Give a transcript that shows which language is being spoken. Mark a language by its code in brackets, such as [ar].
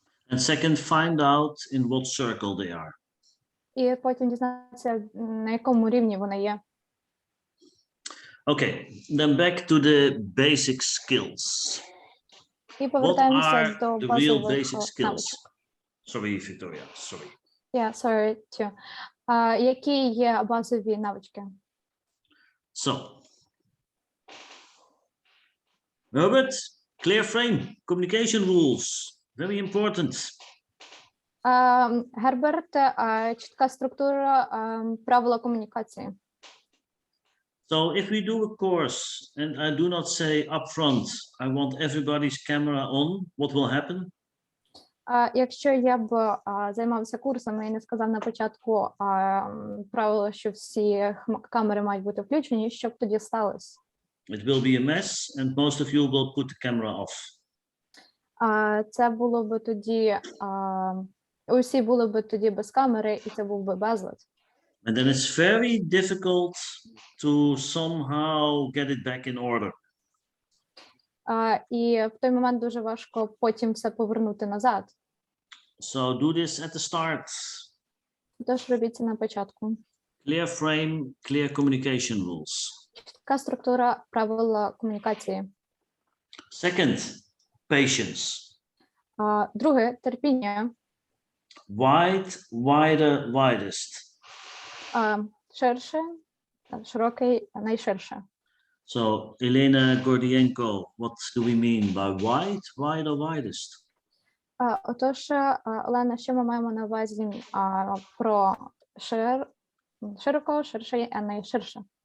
[en] And second, find out in what circle they are. [uk] І потім дізнатися, на якому рівні вони є. [en] Okay, then back to the basic skills. [uk] І повертаємося до [en] the real [uk] базових [en] basic skills? [uk] навичок. [en] Sorry, Victoria, sorry. Yeah, sorry, too. [uk] Які є базові навички? [en] So, Robert, clear frame, communication rules, very important. [uk] Герберт, чітка структура, правила комунікації. [en] So if we do a course and I do not say upfront, I want everybody's camera on, what will happen? [uk] Якщо я б займався курсами і не сказав на початку правило, що всі камери мають бути включені, що б тоді сталося? [en] It will be a mess and most of you will put the camera off. [uk] Це було б тоді, усі були б тоді без камери, і це був би безлад. [en] And then it's very difficult to somehow get it back in order. [uk] І в той момент дуже важко потім все повернути назад. [en] So do this at the start. [uk] Тож робіть це на початку. [en] Clear frame, clear communication rules. [uk] Така структура правила комунікації. [en] Second, patience. [uk] Друге, терпіння. [en] Wide, wider, widest. [uk] Ширше, широкий, найширше. [en] So, Elena Gordienko, what do we mean by wide, wide or widest? [uk] Отож, Олена, що ми маємо на увазі про широко, ширше і найширше?